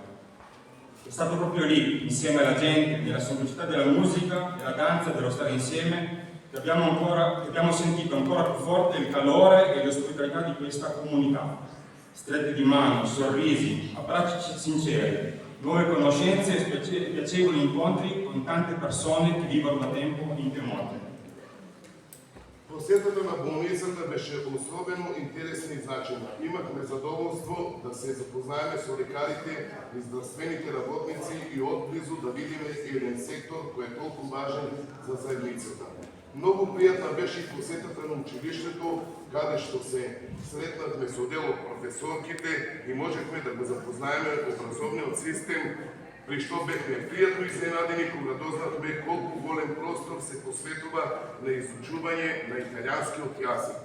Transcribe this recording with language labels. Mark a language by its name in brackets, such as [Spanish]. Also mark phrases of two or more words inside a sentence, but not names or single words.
[Italian] È stato proprio lì, insieme alla gente, nella semplicità della musica, della danza, dello stare insieme, che abbiamo sentito ancora più forte il calore e l'ospitalità di questa comunità. Strette di mano, sorrisi, abbracci sinceri, nuove conoscenze e piacevoli incontri con tante persone che vivono da tempo in Piemonte. [Macedonian] Посетата на болницата беше особено интересна и значена. Имахме задоволство да се запознаеме со лекарите и здравствените работници и отблизу да видиме еден сектор кој е толку важен за заедницата. Многу пријатна беше и посетата на училиштето, каде што се сретнавме со дел од професорките и можевме да го запознаеме образовниот систем, при што бевме пријатно изненадени кога дознавме колку голем простор се посветува на изучување на италијанскиот јазик.